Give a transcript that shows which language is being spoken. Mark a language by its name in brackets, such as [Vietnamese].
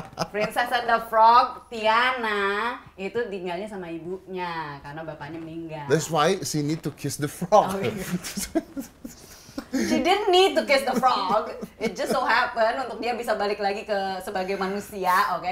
[Indonesian] Princess and the Frog, Tiana, itu tinggalnya sama ibunya. Karena bapaknya meninggal. [English] That's why she need to kiss the frog. [Indonesian] Oh, iya. [English] She didn't need to kiss the frog. It just so happened [Indonesian] untuk dia bisa balik lagi sebagai manusia, oke?